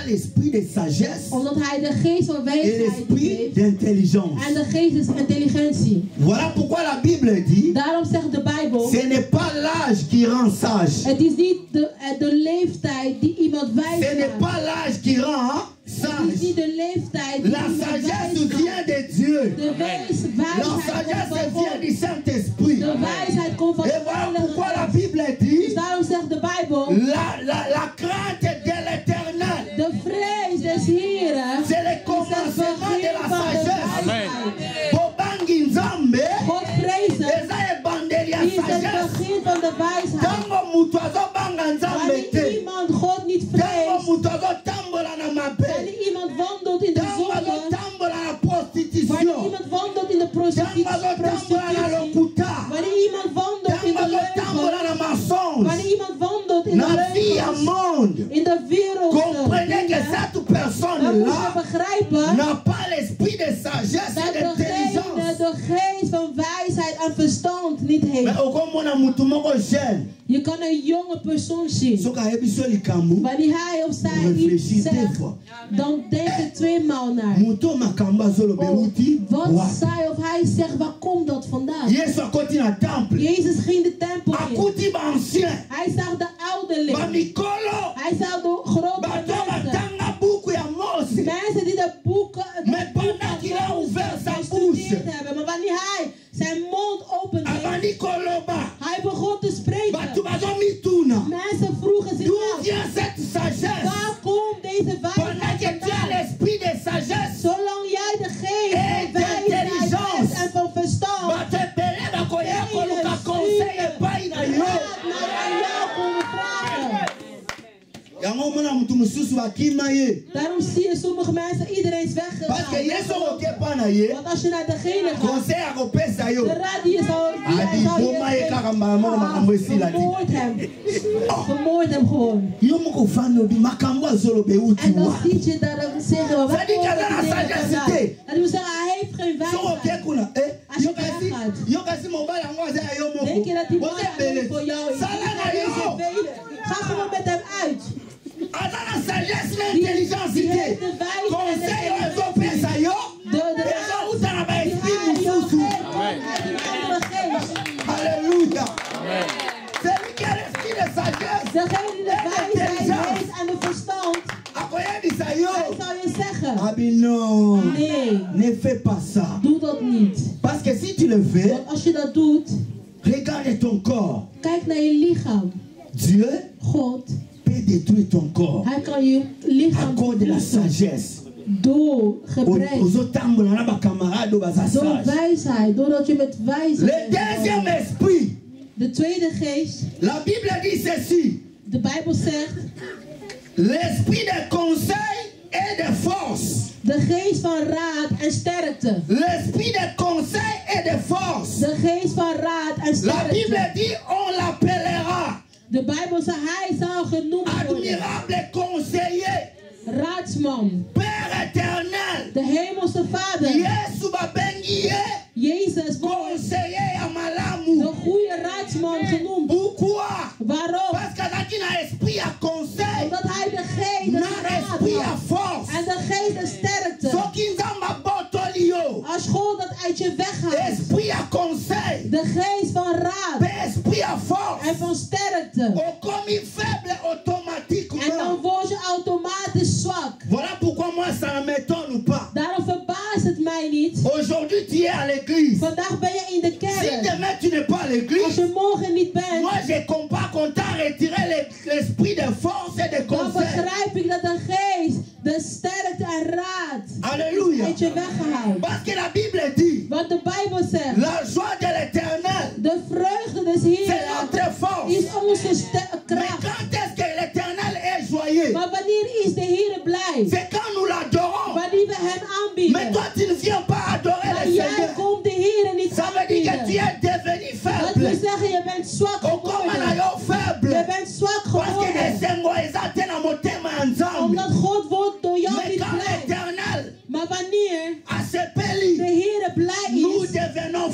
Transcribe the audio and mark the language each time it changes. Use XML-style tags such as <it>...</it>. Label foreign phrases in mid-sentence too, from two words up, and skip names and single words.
<fr>l'esprit de sagesse</fr> <nl>Omdat hij de geest van</nl> <fr>et</fr> <nl>wijsheid</nl> <fr>l'esprit</fr> <nl>heeft.</nl> <fr>d'intelligence.</fr> <nl>En de geest is intelligentie.</nl> <fr>Voilà pourquoi la Bible dit,</fr> <nl>Daarom zegt de Bijbel,</nl> <fr>ce n'est pas l'âge qui rend sage.</fr> <nl>het is niet de leeftijd die iemand wijs</nl> <fr>Ce n'est</fr> <nl>maakt.</nl> <fr>pas l'âge qui rend</fr> <nl>Het is</nl> <fr>sage.</fr> <nl>niet de leeftijd die</nl> <fr>La</fr> <nl>iemand wijs</nl> <fr>sagesse</fr> <nl>maakt.</nl> <fr>vient de Dieu.</fr> <nl>De</nl> <fr>La</fr> <nl>wijsheid</nl> <fr>sagesse</fr> <nl>komt van</nl> <fr>vient</fr> <nl>God.</nl> <fr>du Saint-Esprit.</fr> <nl>De wijsheid komt van</nl> <fr>Et</fr> <nl>de</nl> <fr>voilà pourquoi la</fr> <nl>Heilige</nl> <fr>Bible</fr> <nl>Geest.</nl> <fr>dit,</fr> <nl>Dus daarom zegt de Bijbel,</nl> <fr>la crainte de l'éternel,</fr> <nl>de vrees des Heren</nl> <fr>c'est le</fr> <nl>is het</nl> <fr>commencement de</fr> <nl>begin</nl> <fr>la</fr> <nl>van de</nl> <fr>sagesse.</fr> <nl>wijsheid.</nl> <ln>Bobangi nzambe,</ln> <nl>God vrezen</nl> <ln>eza ebandeli ya</ln> <nl>is het</nl> <ln>sagesse.</ln> <nl>begin van de wijsheid.</nl> <ln>Tango mutu azobanga nzambe</ln> <nl>Wanneer</nl> <ln>te,</ln> <nl>iemand God niet</nl> <ln>tango</ln> <nl>vreest,</nl> <ln>mutu azotambola na mabe,</ln> <nl>wanneer iemand wandelt in de</nl> <ln>tango</ln> <nl>zonde,</nl> <ln>azotambola na</ln> <nl>wanneer</nl> <ln>prostitution,</ln> <nl>iemand wandelt in de</nl> <ln>tango azotambola na</ln> <nl>prostitutie,</nl> <ln>lokuta,</ln> <nl>wanneer iemand wandelt in</nl> <ln>tango</ln> <nl>de</nl> <ln>azotambola</ln> <nl>leugen,</nl> <ln>na mensonge,</ln> <nl>wanneer iemand wandelt in de</nl> <ln>na vie ya</ln> <nl>leugens,</nl> <ln>monde.</ln> <nl>in de wereld,</nl> <fr>Comprenez que cette</fr> <nl>dan moet je</nl> <fr>personne-là</fr> <nl>begrijpen</nl> <fr>n'a pas l'esprit de sagesse</fr> <nl>dat</nl> <fr>et</fr> <nl>degene</nl> <fr>d'intelligence.</fr> <nl>de geest van wijsheid en verstand niet heeft.</nl> <ln>Mais okomona mutu moko jeune,</ln> <nl>Je kan een jonge persoon zien.</nl> <ln>soki ayebi so likambo,</ln> <nl>Wanneer hij of zij</nl> <fr>réfléchis</fr> <nl>iets</nl> <fr>deux</fr> <nl>zegt,</nl> <fr>fois.</fr> <nl>dan denk je tweemaal naar.</nl> <ln>Mutu oyo makambo azoloba euti</ln> <nl>Wat</nl> <ln>wapi?</ln> <nl>zij of hij zegt, waar komt dat vandaan?</nl> <ln>Yesu akoti na temple,</ln> <nl>Jezus ging de tempel in.</nl> <ln>akuti baancien,</ln> <nl>Hij zag de ouderling.</nl> <ln>bamikolo,</ln> <nl>Hij zag de grote</nl> <ln>bato</ln> <nl>mensen.</nl> <ln>batanga buku ya Mose.</ln> <nl>Mensen die de boeken,</nl> <fr>Mais pendant qu'il a ouvert sa bouche,</fr> <nl>gestudeerd hebben. Maar wanneer hij zijn mond opende,</nl> <ln>abandi koloba,</ln> <nl>hij begon te spreken.</nl> <ln>bato bazomituna,</ln> <nl>Mensen vroegen zich</nl> <fr>d'où</fr> <nl>af,</nl> <fr>vient cette sagesse?</fr> <nl>waar komt deze</nl> <fr>Pendant</fr> <nl>wijsheid</nl> <fr>que tu as</fr> <nl>vandaan?</nl> <fr>l'esprit de sagesse,</fr> <nl>Zolang jij de geest</nl> <fr>Et</fr> <nl>van wijsheid</nl> <fr>d'intelligence.</fr> <nl>hebt en van verstand,</nl> <ln>bato ebele bakoya koluka conseil epai na yo.</ln> <nl>naar aan jou komen vragen.</nl> <ln>Yango omona mutu mosusu bakima ye,</ln> <nl>Daarom zie je sommige mensen, iedereen is</nl> <fr>parce que</fr> <nl>weggegaan.</nl> <ln>Yesu okoki epai na ye,</ln> <nl>Want als je naar degene gaat,</nl> <ln>conseil akopesa yo.</ln> <nl>de raad die je zou</nl> <ln>Adi boma ye kaka mbala moko makambo esila te.</ln> <nl>vermoord hem. Vermoord hem gewoon.</nl> <ln>Yo moko ofanda obi makambo azoloba euti</ln> <nl>En dan</nl> <ln>wapi?</ln> <nl>zie je daar zeggen, waar</nl> <fr>Ça dit</fr> <nl>komt</nl> <fr>qu'elle a la</fr> <nl>die dingen</nl> <fr>sagesse</fr> <nl>vandaan?</nl> <ln>te.</ln> <nl>Dat wil zeggen, hij heeft geen</nl> <ln>Soko oke</ln> <nl>wijsheid.</nl> <ln>kuna,</ln> <nl>Als je weggaat.</nl> <ln>yo kasi mobali yango aza ya yo</ln> <nl>Denk je dat die</nl> <ln>moko.</ln> <nl>man</nl> <ln>Oze</ln> <nl>alleen</nl> <ln>ebele.</ln> <nl>voor jou is?</nl> <ln>Sala na</ln> <nl>Die is</nl> <ln>yo.</ln> <nl>velen. Ga gewoon met hem uit.</nl> <ln>Aza na sagesse na</ln> <nl>Die</nl> <ln>intelligence</ln> <nl>heeft</nl> <ln>te.</ln> <nl>de wijsheid en</nl> <ln>Conseil</ln> <nl>de</nl> <ln>oyo ezopesa yo,</ln> <nl>de</nl> <ln>ezouta na</ln> <nl>die</nl> <ln>baesprit</ln> <nl>hij jou</nl> <ln>mosusu.</ln> <nl>geeft, komt uit een andere geest.</nl> <fr>Alléluia. Celui qui a l'esprit de sagesse,</fr> <nl>Degene die de wijsheid heeft en de verstand,</nl> <ln>akoyebisa</ln> <nl>hij</nl> <ln>yo.</ln> <nl>zou je zeggen,</nl> <fr>Abi non,</fr> <nl>nee,</nl> <fr>ne fais pas ça.</fr> <nl>doe dat niet.</nl> <fr>Parce que si tu le fais,</fr> <nl>Want als je dat doet,</nl> <fr>regarde ton corps.</fr> <nl>kijk naar je lichaam.</nl> <fr>Dieu</fr> <nl>God,</nl> <fr>peut détruire ton corps</fr> <nl>hij kan je</nl> <fr>à</fr> <nl>lichaam</nl> <fr>cause de la</fr> <nl>verwoesten</nl> <fr>sagesse.</fr> <nl>door gebrek,</nl> <ln>Ozotambola na bakamarade baza</ln> <nl>door</nl> <ln>sage.</ln> <nl>wijsheid, doordat je met</nl> <fr>Le</fr> <nl>wijsheid</nl> <fr>deuxième</fr> <nl>bent.</nl> <fr>esprit,</fr> <nl>De tweede geest,</nl> <fr>la Bible dit ceci.</fr> <nl>de Bijbel zegt,</nl> <fr>L'esprit de conseil et de force.</fr> <nl>de geest van raad en sterkte.</nl> <fr>L'esprit de conseil et de force.</fr> <nl>De geest van raad en</nl> <fr>La Bible</fr> <nl>sterkte.</nl> <fr>dit on l'appellera</fr> <nl>De Bijbel zegt, hij zal genoemd worden.</nl> <fr>admirable conseiller,</fr> <nl>Raadsman,</nl> <fr>Père éternel.</fr> <nl>de hemelse vader.</nl> <ln>Yesu babengi ye</ln> <nl>Jezus wordt</nl> <ln>conseiller ya</ln> <nl>de</nl> <ln>malamu.</ln> <nl>goede raadsman genoemd.</nl> <fr>Pourquoi?</fr> <nl>Waarom?</nl> <fr>Parce que</fr> <ln>azalaki na esprit ya conseil,</ln> <nl>Omdat hij de geest, de</nl> <ln>na</ln> <nl>raad</nl> <ln>esprit ya</ln> <nl>had.</nl> <ln>force.</ln> <nl>En de geest de sterkte.</nl> <ln>Soki nzambe abotoli yo,</ln> <nl>Als God dat uit je weghaalt.</nl> <ln>esprit ya conseil,</ln> <nl>De geest van raad</nl> <ln>pe esprit ya</ln> <nl>en</nl> <ln>force,</ln> <nl>van sterkte.</nl> <ln>okomi faible</ln> <nl>En dan</nl> <ln>automatiquement.</ln> <nl>word je automatisch zwak.</nl> <fr>Voilà pourquoi moi ça ne m'étonne pas.</fr> <nl>Daarom verbaast het mij niet.</nl> <fr>Aujourd'hui tu es à l'église.</fr> <nl>Vandaag ben je in de</nl> <fr>Si</fr> <nl>kerk.</nl> <fr>demain tu n'es pas à</fr> <nl>Als</nl> <fr>l'église,</fr> <nl>je morgen niet bent,</nl> <fr>moi je comprends qu'on t'a retiré l'esprit de force et de</fr> <nl>dan</nl> <fr>conseil.</fr> <nl>begrijp ik dat de geest, de sterkte en raad</nl> <fr>Alléluia.</fr> <nl>uit je weggehaald.</nl> <fr>Parce que la Bible dit,</fr> <nl>Want de Bijbel zegt,</nl> <fr>la joie de l'éternel,</fr> <nl>de vreugde des</nl> <fr>c'est</fr> <nl>Heeren</nl> <fr>notre force.</fr> <nl>is onze</nl> <fr>Mais</fr> <nl>kracht.</nl> <fr>quand est-ce que l'éternel est joyeux?</fr> <nl>Maar wanneer is de Heer blij?</nl> <fr>C'est quand nous l'adorons.</fr> <nl>Wanneer we hem</nl> <fr>Mais</fr> <nl>aanbieden.</nl> <fr>toi tu ne viens pas adorer</fr> <nl>Maar</nl> <fr>le</fr> <nl>jij</nl> <fr>Seigneur.</fr> <nl>komt de Heer niet</nl> <fr>Ça veut dire que tu</fr> <nl>aanbieden.</nl> <fr>es devenu</fr> <nl>Dat wil</nl> <fr>faible.</fr> <nl>zeggen, je bent zwak</nl> <ln>Okoma na</ln> <nl>geworden.</nl> <ln>yo</ln> <nl>Je</nl> <ln>faible.</ln> <nl>bent zwak</nl> <fr>Parce que</fr> <nl>geworden.</nl> <ln>esengo eza te na motema ya Nzambe.</ln> <nl>Omdat God wordt door jou</nl> <fr>Mais</fr> <nl>niet</nl> <fr>quand</fr> <nl>blij.</nl> <fr>l'éternel</fr> <nl>Maar wanneer</nl> <ln>asepeli,</ln> <nl>de Heer blij</nl> <fr>nous</fr> <nl>is,</nl> <fr>devenons</fr>